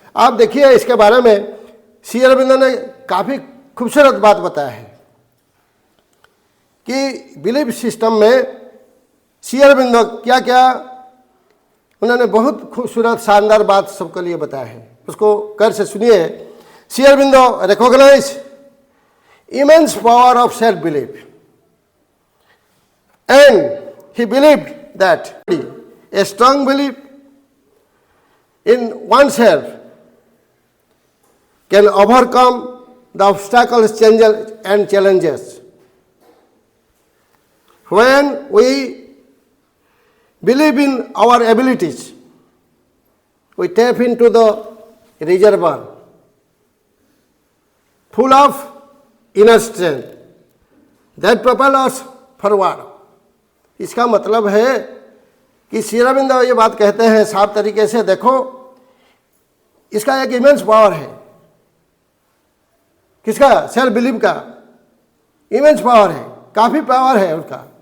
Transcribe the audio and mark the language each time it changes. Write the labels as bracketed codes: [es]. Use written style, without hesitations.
[hi] आप देखिए इसके बारे में श्री अरविंदो ने काफ़ी खूबसूरत बात बताया है कि बिलीफ सिस्टम में श्री अरविंदो क्या क्या, उन्होंने बहुत खूबसूरत शानदार बात सबके लिए बताया है, उसको कर से सुनिए। [en] Shri Aurobindo recognise immense power of self-belief, and he believed that a strong belief in oneself can overcome the obstacles and challenges. When we believe in our abilities, we tap into the reservoir full of inner strength that propel us forward. [hi] इसका मतलब है कि श्री अरविंदो ये बात कहते हैं साफ तरीके से, देखो इसका एक इमेंस पावर है। किसका? सेल्फ बिलीव का इमेंस पावर है, काफ़ी पावर है उसका।